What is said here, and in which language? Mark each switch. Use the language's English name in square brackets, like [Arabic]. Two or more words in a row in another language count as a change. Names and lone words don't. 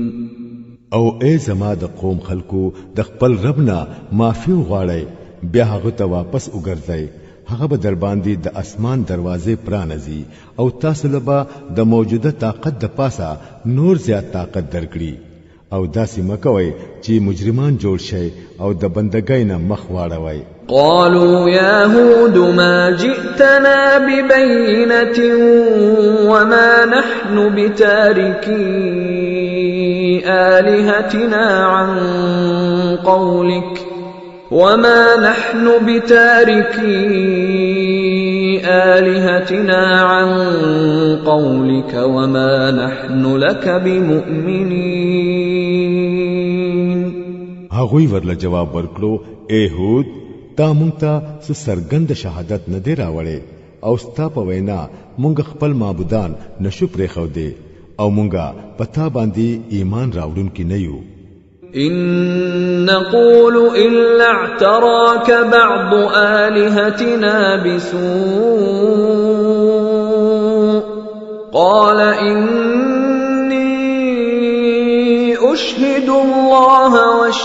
[Pashto] او اے زما د قوم خلکو د خپل ربنا معافي وغواړئ، بیا هغه ته واپس وګرځئ. هغه به در باندې د اسمان دروازې پرانځي او تاسو له د موجوده طاقت د پاسه نور زیات طاقت درکړي. او داسې مکوئ چې مجرمان جوړ شي او د بندګۍ نه مخ واړوي. [Arabic] قالوا يا هود ما جئتنا ببينة وما نحن بتاركي آلهتنا عن قولك وما نحن بتاركي آلهتنا عن قولك وما نحن لك بمؤمنين. [Pashto] هغوی ورله جواب ورکړو، اے هود تا مونږ ته سرګند شهادت نه دی راوړې او ستا په وینا مونږ خپل معبودان نشو پرې خو دې او مونږه پتا باندې ایمان راوړونکي نه یو. [Arabic] إن نقول إلا اعتراك بعض آلهتنا بسوء قال إني أشهد الله